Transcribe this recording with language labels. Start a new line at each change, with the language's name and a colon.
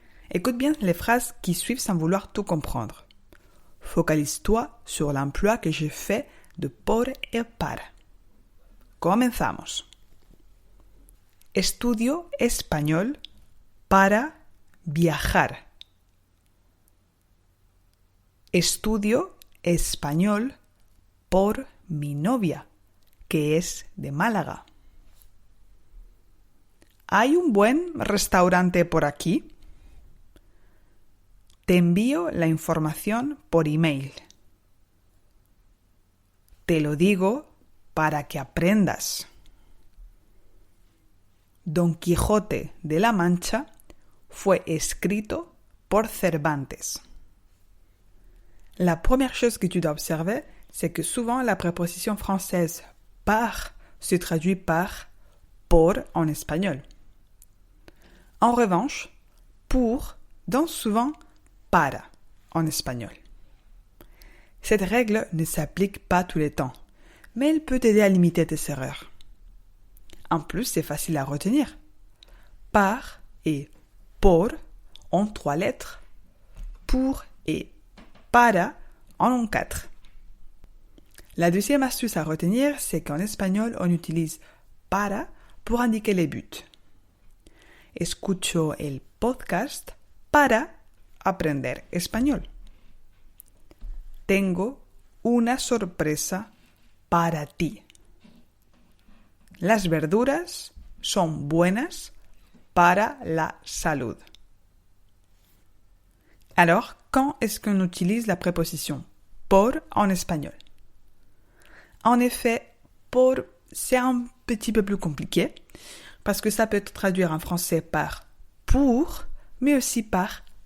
French: Écoute bien les phrases qui suivent sans vouloir tout comprendre. Focalise-toi sur l'emploi que je fais de por et para.
Spanish: Comenzamos. Estudio español para viajar. Estudio español por mi novia, que es de Málaga. ¿Hay un buen restaurante por aquí? Te envío la información por email. Te lo digo para que aprendas. Don Quijote de la Mancha fue escrito por Cervantes.
French: La première chose que tu dois observer, c'est que souvent la préposition française par se traduit par por en espagnol. En revanche, pour donne souvent para en espagnol. Cette règle ne s'applique pas tout le temps, mais elle peut t'aider à limiter tes erreurs. En plus, c'est facile à retenir. Par et por ont 3 lettres, pour et para en ont 4. La deuxième astuce à retenir, c'est qu'en espagnol, on utilise para pour indiquer les buts.
Spanish: Escucho el podcast para aprender español. Tengo una sorpresa para ti. Las verduras son buenas para la salud.
French: Alors, quand est-ce qu'on utilise la préposition por en espagnol? En effet, por, c'est un petit peu plus compliqué parce que ça peut être traduit en français par pour, mais aussi par.